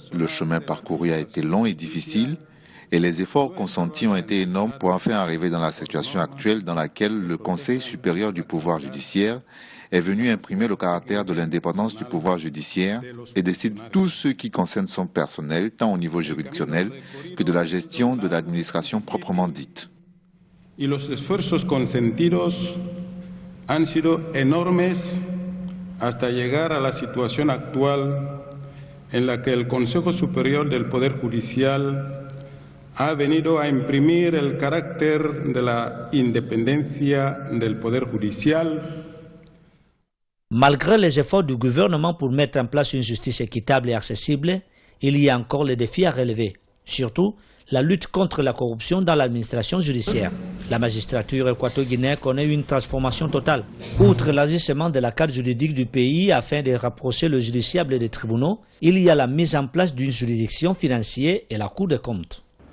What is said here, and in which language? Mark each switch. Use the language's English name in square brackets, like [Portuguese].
[French] Le chemin parcouru a été long et difficile, et les efforts consentis ont été énormes pour enfin arriver dans la situation actuelle dans laquelle le Conseil supérieur du pouvoir judiciaire est venu imprimer le caractère de l'indépendance du pouvoir judiciaire et décide tout ce qui concerne son personnel, tant au niveau juridictionnel que de la gestion de l'administration proprement dite. [Spanish] Y los esfuerzos consentidos han sido enormes hasta llegar a la situación actual en la que el Consejo Superior del Poder Judicial ha venido a imprimir el carácter de la independencia del Poder Judicial. [French] Malgré les efforts du gouvernement pour mettre en place une justice équitable et accessible, il y a encore les défis à relever. Surtout, la lutte contre la corruption dans l'administration judiciaire. La magistrature équato-guinéenne connaît une transformation totale. Outre l'élargissement de la carte juridique du pays afin de rapprocher le justiciable des tribunaux, il y a la mise en place d'une juridiction financière et la Cour des comptes.